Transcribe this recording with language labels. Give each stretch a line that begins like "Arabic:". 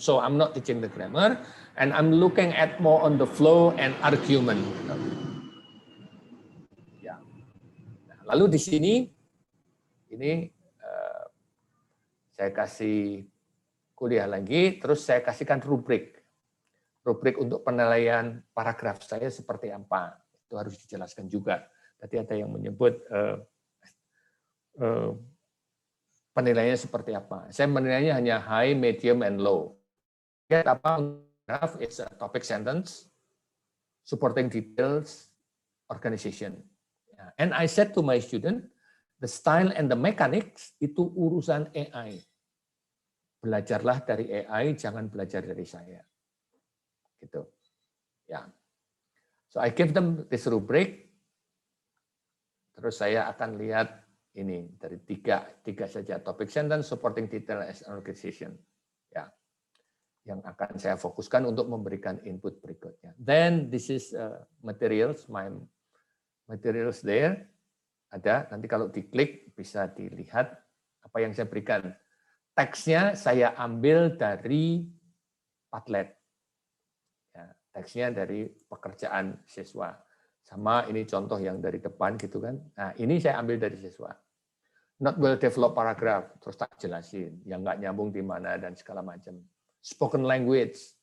English: So I'm not teaching the grammar and I'm looking at more on the flow and argument.
Indonesian: Ya. Nah, lalu di sini ini saya kasih kuliah lagi, terus saya kasihkan rubrik. Rubrik untuk penilaian paragraf saya seperti apa. Itu harus dijelaskan juga. Tadi ada yang menyebut penilaiannya seperti apa. Saya menilainya hanya
English: high, medium, and low.
Indonesian: Lihat apa
English: paragraph, it's a topic sentence, supporting details, organization. And I said to my student, the style and the mechanics
Indonesian: itu urusan
English: AI.
Indonesian: Belajarlah dari AI, jangan belajar dari saya. Gitu. Ya.
English: So I give them this rubric.
Indonesian: Terus saya akan lihat ini dari tiga saja, topic sentence,
English: supporting detail as an organization.
Indonesian: Ya. Yang akan saya fokuskan untuk memberikan input berikutnya.
English: Then this is materials, my materials there.
Indonesian: Ada, nanti kalau diklik bisa dilihat apa yang saya berikan. Teksnya saya ambil dari Padlet. Ya, teksnya dari pekerjaan siswa. Sama ini contoh yang dari depan gitu kan. Nah ini saya ambil dari siswa.
English: Not well developed paragraph,
Indonesian: terus tak jelasin. Yang nggak nyambung di mana dan segala macam.
English: Spoken language.